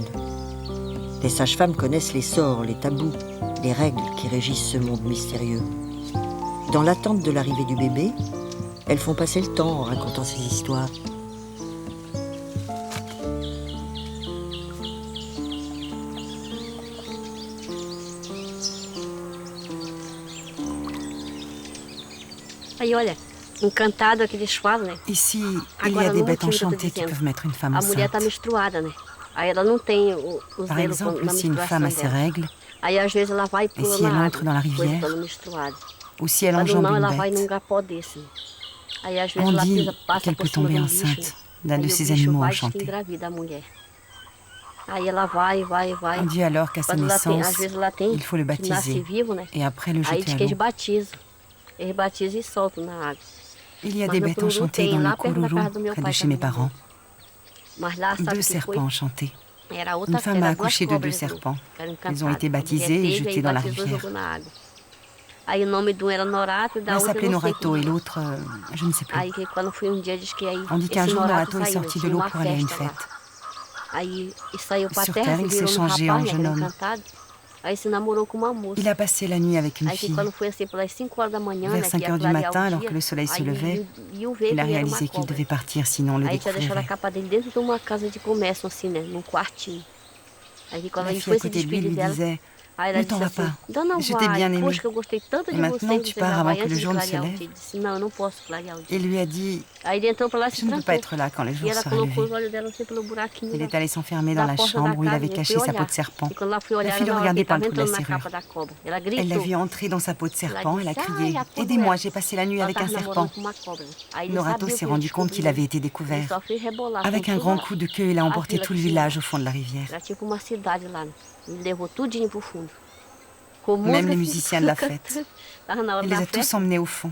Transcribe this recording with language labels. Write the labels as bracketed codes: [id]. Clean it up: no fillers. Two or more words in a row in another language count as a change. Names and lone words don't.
[fr] Les sages-femmes connaissent les sorts, les tabous, les règles qui régissent ce monde mystérieux. Dans l'attente de l'arrivée du bébé, elles font passer le temps en racontant ces histoires. [pt] Aí olha, encantado que eles falam, né? [fr] Ici, il y a des bêtes enchantées qui peuvent mettre une femme [pt] A mulher tá [fr] enceinte. [pt] menstruada, né? Aí ela não tem os [fr] Par [pt] dedos [fr] exemple, [pt] na [fr] si une femme a [pt] menstruação [fr] ses [pt] dela. [fr] règles, [pt] Aí às vezes ela vai e pula [fr] si elle [pt] na [fr] entre [pt] água, [fr] dans la [pt] depois [fr] rivière, [pt] ficando menstruada. [fr] ou si elle [pt] Quando [fr] enjambe [pt] não, [fr] une [pt] ela vai num [fr] bête, [pt] gapó desse. Aí às vezes [fr] on [pt] ela [fr] dit [pt] pisa, passa [fr] qu'elle [pt] por [fr] peut [pt] cima [fr] tomber [pt] de um bicho, né? [fr] enceinte d'un [pt] Aí [fr] de [pt] o [fr] ces [pt] bicho [fr] animaux [pt] vai e diz que [fr] enchantés. [pt] engravida a mulher. Aí ela vai. [fr] On dit alors qu'à sa [pt] Quando ela tem, às [fr] naissance, [pt] vezes ela tem, [fr] il faut le [pt] que nasce [fr] baptiser [pt] vivo, né? [fr] et après le [pt] Aí [fr] jeter [pt] diz [fr] à [pt] que eles [fr] l'eau. [pt] batizam. Eles batizam e soltam na água. [fr] Il y a [pt] Mas [fr] des [pt] no [fr] bêtes [pt] Cururu [fr] enchantées [pt] tem, [fr] dans le [pt] lá perto da [fr] Kururu, [pt] casa do meu [fr] près [pt] pai [fr] de chez mes [pt] também. [fr] parents. [pt] Mas lá sabe [fr] 2 [pt] o que [fr] serpents [pt] foi? [fr] enchantés. [pt] Era outra, [fr] Une femme [pt] era [fr] a [pt] duas [fr] accouché de 2 [pt] cobras, [fr] serpents. [pt] eram [fr] Ils ont été [pt] encantadas. [fr] baptisés et [pt] Teve, [fr] jetés [pt] aí [fr] dans la [pt] batizou e [fr] rivière. [pt] jogou na água. Aí o nome de um era Norato e da [fr] L'un [pt] outra [fr] s'appelait [pt] eu não sei [fr] Norato [pt] como [fr] et [pt] é. [fr] l'autre, je ne sais plus. [pt] Aí que quando foi um dia diz que aí [fr] On dit qu'un [pt] esse [fr] jour, [pt] Norato [fr] Norato est [pt] saiu, [fr] sorti de [pt] tinha [fr] l'eau [pt] uma [fr] pour aller à une [pt] festa lá. [fr] fête. [pt] Aí e saiu pra [fr] Sur [pt] terra, [fr] terre, [pt] se [fr] il s'est [pt] virou no [fr] changé en [pt] rapaz, né, que [fr] jeune [pt] era [fr] homme. [pt] encantado. Aí se namorou com uma moça. [fr] Il a passé la nuit avec une [pt] Aí que [fr] fille. [pt] quando foi assim pelas 5 horas da manhã, [fr] Vers [pt] né, que [fr] 5 [pt] ia [fr] heures du [pt] clarear [fr] matin, [pt] o [fr] alors [pt] dia, [fr] que le soleil se [pt] aí [fr] levait, [pt] viu ver [fr] il a [pt] que era uma [fr] réalisé qu'il [pt] cobra. [fr] devait partir, sinon on le [pt] Aí tinha deixado a [fr] découvrirait. [pt] capa dele dentro de uma casa de comércio, assim, né, num quartinho. Aí que quando [fr] La [pt] ele [fr] fille à [pt] foi se [fr] côté de lui [pt] despedir [fr] lui [pt] dela, [fr] disait [pt] aí ela « [fr] Ne t'en [pt] disse [fr] vas [pt] assim, [fr] pas, [pt] Dona [fr] je t'ai [pt] Vai, [fr] bien aimé. [pt] poxa, que eu gostei tanto [fr] Et [pt] de [fr] maintenant, [pt] você, [fr] tu [pt] você [fr] pars [pt] já [fr] avant [pt] vai [fr] que le [pt] antes de [fr] jour ne se [pt] clarear o [fr] lève. [pt] dia. Ele disse, não, eu não posso clarear o dia. [fr] Et lui a dit [pt] Aí ele entrou pra lá e « se [fr] Je ne peux pas [pt] trancou. [fr] être là quand le [pt] E [fr] jour [pt] ela [fr] sera [pt] colocou os [fr] levé. [pt] olhos dela assim pelo buraquinho [fr] Il [pt] da, [fr] est allé s'enfermer [pt] da [fr] dans la [pt] porta da [fr] chambre où il [pt] casa [fr] avait [pt] e [fr] caché [pt] foi [fr] sa peau [pt] olhar. [fr] de serpent. [pt] E quando ela foi [fr] La [pt] olhar, [fr] fille [pt] era [fr] le [pt] na hora que [fr] regardait [pt] ele [fr] par [pt] tava [fr] le trou de la [pt] entrando na [fr] serrure. [pt] capa da cobra. Ela [fr] Elle l'a [pt] gritou. [fr] vu entrer dans sa peau de serpent, elle a [pt] disse, [fr] crié [pt] ai, a « cobra [fr] Aidez-moi, [pt] dela. [fr] j'ai passé la nuit [pt] Ela [fr] avec un [pt] tava [fr] serpent [pt] namorando com uma cobra. Aí ». ele [fr] Norato [pt] sabia o [fr] s'est [pt] que ele [fr] rendu compte qu'il [pt] descobriu. [fr] avait été [pt] Ele [fr] découvert. [pt] só fez rebolar com [fr] Avec un [pt] tudo [fr] grand coup de queue, il a [pt] a [fr] emporté [pt] vila [fr] tout le [pt] que tinha. [fr] village au fond de la rivière. [pt] Era tipo uma cidade lá, né? Ele levou tudinho pro fundo. Com [fr] Même [pt] música, [fr] les musiciens de la fête. [pt] Tava na hora [fr] Il les [pt] da [fr] a tous [pt] festa, [fr] emmenés au fond.